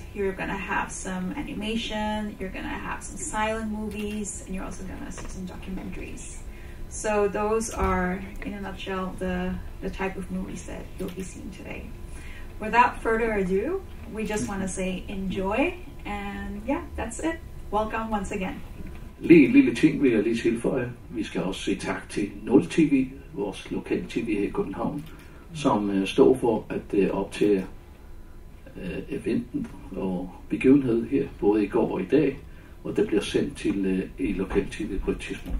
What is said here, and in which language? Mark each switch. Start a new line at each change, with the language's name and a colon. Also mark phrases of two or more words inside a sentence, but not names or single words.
English: You're going to have some animation, you're going to have some silent movies, and you're also going to see some documentaries. So those are, in a nutshell, the type of movies that you'll be seeing today. Without further ado, we just want to say enjoy, and yeah, that's it. Welcome once again.
Danish: Lige en lille ting vil jeg lige tilføje. Vi skal også sige tak til 0TV, vores lokale tv her i København, som står for at optage eventen og begivenhed her, både i går og i dag, og det bliver sendt til i lokal tv på et tidspunkt.